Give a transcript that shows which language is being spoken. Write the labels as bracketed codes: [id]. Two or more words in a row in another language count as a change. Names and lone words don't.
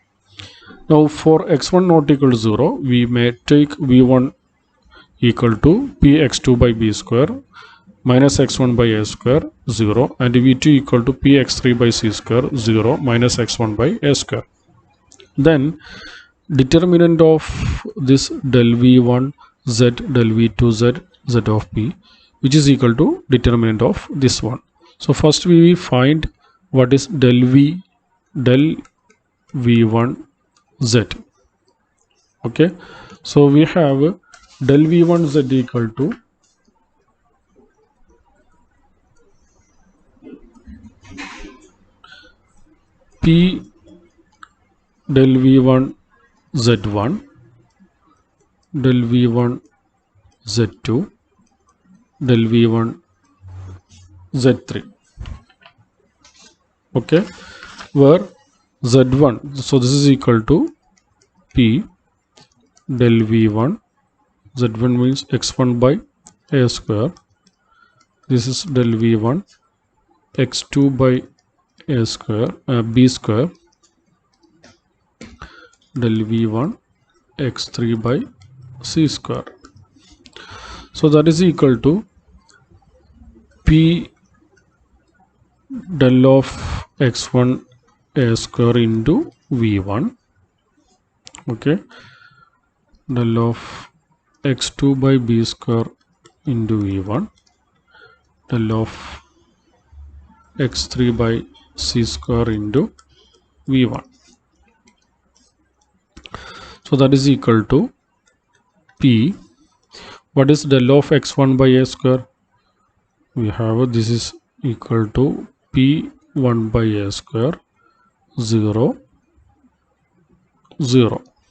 [en] Now for x1 not equal to 0, we may take v1 equal to px2 by b square minus x1 by a square 0, and v2 equal to px3 by c square 0 minus x1 by a square. Then determinant of this del v1 z del v2 z z of p, which is equal to determinant of this one. So first we find what is del v1 z. Okay, so we have del v1 z equal to p del v1 z1 del v1 z2 del v1 z3. Okay, where z1, so this is equal to p del v1 z1 means x1 by a square, this is del v1 x2 by a square b square del v1 x3 by c square. So that is equal to p del of x1 a square into v1, okay, del of x2 by b square into v1, del of x3 by c square into v1. So that is equal to p. What is del of x1 by a square? We have this is equal to p1 by a square 0 0.